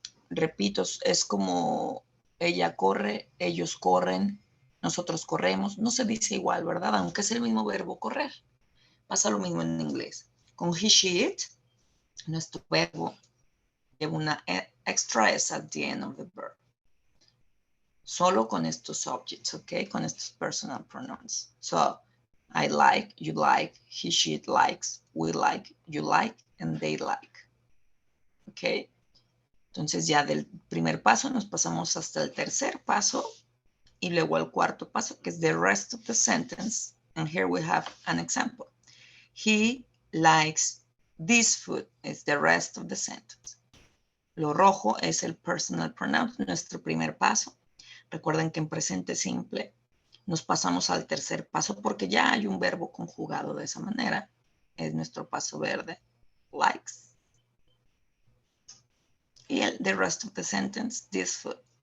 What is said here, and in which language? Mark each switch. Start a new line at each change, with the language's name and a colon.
Spanish: Repito, es como ella corre, ellos corren, nosotros corremos. No se dice igual, ¿verdad? Aunque es el mismo verbo correr. Pasa lo mismo en inglés. Con he, she, it, nuestro verbo lleva una extra S
English: at the end of the verb.
Spanish: Solo con estos subjects, ¿ok? Con estos personal pronouns.
English: So, I like, you like, he, she, it likes, we like, you like, and they like. ¿Ok?
Spanish: Entonces ya del primer paso nos pasamos hasta el tercer paso y luego al cuarto paso, que es
English: the rest of the sentence. And here we have an example. He likes this food. It's the rest of the sentence.
Spanish: Lo rojo es el personal pronoun, nuestro primer paso. Recuerden que en presente simple nos pasamos al tercer paso porque ya hay un verbo conjugado de esa manera. Es nuestro paso verde, likes. Y el
English: the rest of the sentence, this food.